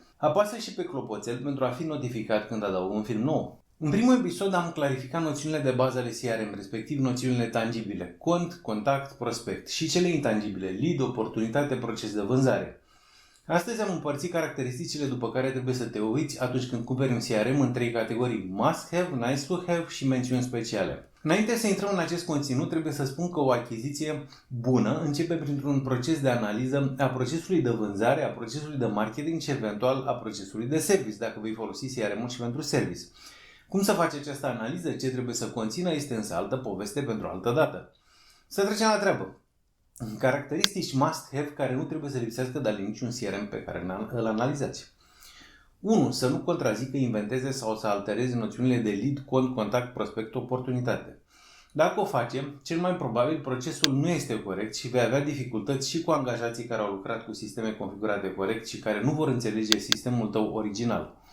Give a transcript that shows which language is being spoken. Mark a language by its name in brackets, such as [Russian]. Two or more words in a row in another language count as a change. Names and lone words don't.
[Romanian] Apasă și pe clopoțel pentru a fi notificat când adaug un film nou. În primul episod am clarificat noțiunile de bază ale CRM, respectiv noțiunile tangibile, cont, contact, prospect, și cele intangibile, lead, oportunitate, proces de vânzare. Astăzi am împărțit caracteristicile după care trebuie să te uiți atunci când cumperi un CRM în 3 categorii: [English] must have, nice to have [Romanian] și mențiuni speciale. Înainte să intrăm în acest conținut, trebuie să spun că o achiziție bună începe printr-un proces de analiză a procesului de vânzare, a procesului de marketing și eventual a procesului de service, dacă vei folosi CRM-ul și pentru service. Cum să faci această analiză, ce trebuie să conțină, este însă altă poveste pentru altă dată. Să trecem la treabă. Caracteristici [English] must-have [Romanian] care nu trebuie să lipsească de la niciun CRM pe care îl analizați. 1. Să nu contrazică, inventeze sau să altereze noțiunile de lead, cont, contact, prospect, oportunitate. Dacă o facem, cel mai probabil procesul nu este corect și vei avea dificultăți și cu angajații care au lucrat cu sisteme configurate corect și care nu vor înțelege sistemul tău original.